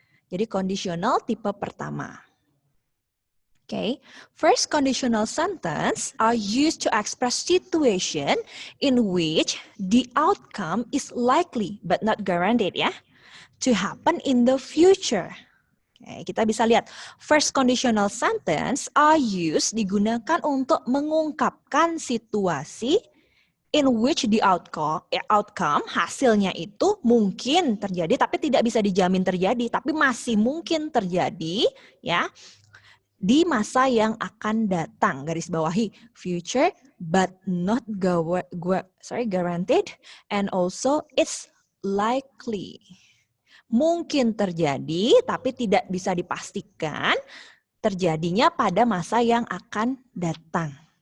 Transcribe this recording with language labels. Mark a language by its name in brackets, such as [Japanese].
[Indonesian] Jadi conditional tipe pertama. Okay. [English] First conditional sentence are used to express situation in which the outcome is likely but not guaranteed ya to happen in the future. [Indonesian] Oke, kita bisa lihat [English] first conditional sentence are used [Indonesian] digunakan untuk mengungkapkan situasi [English] in which the outcome [Indonesian] hasilnya itu mungkin terjadi tapi tidak bisa dijamin terjadi tapi masih mungkin terjadi ya di masa yang akan datang. [English] Garis bawahi future but not guaranteed and also it's likely. [Indonesian] Mungkin terjadi, tapi tidak bisa dipastikan terjadinya pada masa yang akan datang.